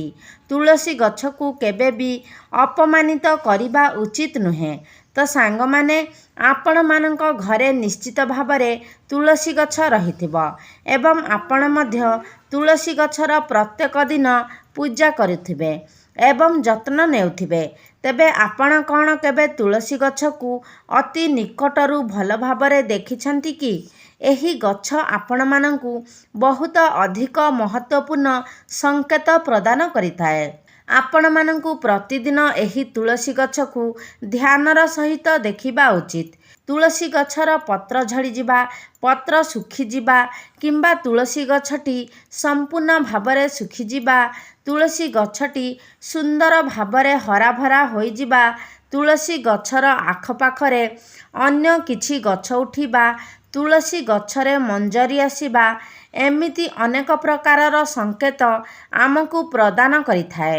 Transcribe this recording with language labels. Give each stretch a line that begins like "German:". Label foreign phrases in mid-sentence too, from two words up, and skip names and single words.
Odia: ତୁଳସୀ ଗଛକୁ କେବେ ବି ଅପମାନିତ କରିବା ଉଚିତ ନୁହେଁ। ତ ସାଙ୍ଗ ମାନେ ଆପଣ ମାନଙ୍କ ଘରେ ନିଶ୍ଚିତ ଭାବରେ ତୁଳସୀ ଗଛ ରହିଥିବ ଏବଂ ଆପଣ ମଧ୍ୟ ତୁଳସୀ ଗଛର ପ୍ରତ୍ୟେକ ଦିନ ପୂଜା କରୁଥିବେ ଏବଂ ଯତ୍ନ ନେଉଥିବେ। ତେବେ ଆପଣ କଣ କେବେ ତୁଳସୀ ଗଛକୁ ଅତି ନିକଟରୁ ଭଲ ଭାବରେ ଦେଖିଛନ୍ତି କି ଏହି ଗଛ ଆପଣ ମାନଙ୍କୁ ବହୁତ ଅଧିକ ମହତ୍ୱପୂର୍ଣ୍ଣ ସଙ୍କେତ ପ୍ରଦାନ କରିଥାଏ। ଆପଣ ମାନଙ୍କୁ ପ୍ରତିଦିନ ଏହି ତୁଳସୀ ଗଛକୁ ଧ୍ୟାନର ସହିତ ଦେଖିବା ଉଚିତ। ତୁଳସୀ ଗଛର ପତ୍ର ଝଡ଼ି ଯିବା, ପତ୍ର ଶୁଖି ଯିବା କିମ୍ବା ତୁଳସୀ ଗଛଟି ସମ୍ପୂର୍ଣ୍ଣ ଭାବରେ ଶୁଖି ଯିବା, ତୁଳସୀ ଗଛଟି ସୁନ୍ଦର ଭାବରେ ହରା ଭରା ହୋଇ ଯିବା, ତୁଳସୀ ଗଛର ଆଖପାଖରେ ଅନ୍ୟ କିଛି ଗଛ ଉଠିବା, ତୁଳସୀ ଗଛରେ ମଞ୍ଜରୀ ଆସିବା ଏମିତି ଅନେକ ପ୍ରକାରର ସଙ୍କେତ ଆମକୁ ପ୍ରଦାନ କରିଥାଏ।